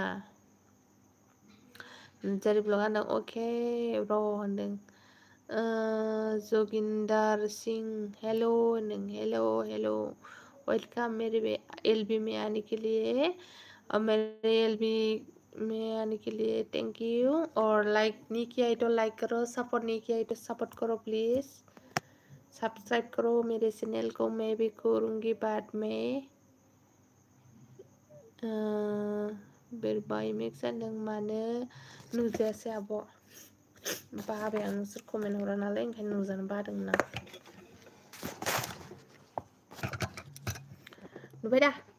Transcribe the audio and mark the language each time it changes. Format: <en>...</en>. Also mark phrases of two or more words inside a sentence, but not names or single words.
<brx>जेरै ब्लग होनदों अके र' होनदों जगिन्दार सिं हेल' होनदों</brx> <en>hello welcome</en> <hi>मेरे एलबी में आने के लिए और मेरे एलबी में आने के लिए</hi> <en>thank you</en> <hi>और लाइक नहीं किया है तो लाइक करो सपोर्ट नहीं किया है तो सपोर्ट करो प्लीज़ सब्सक्राइब करो मेरे चैनल को मैं भी करूँगी बाद में</hi> <brx>बिरबाय मिक्स होनदों मानो नुजायासै आब' बाबाय आं नोंसोर कमेन्ट हरा नालाय ओंखायनो नुजानो बादोंमोन आं नुबाय दा</brx>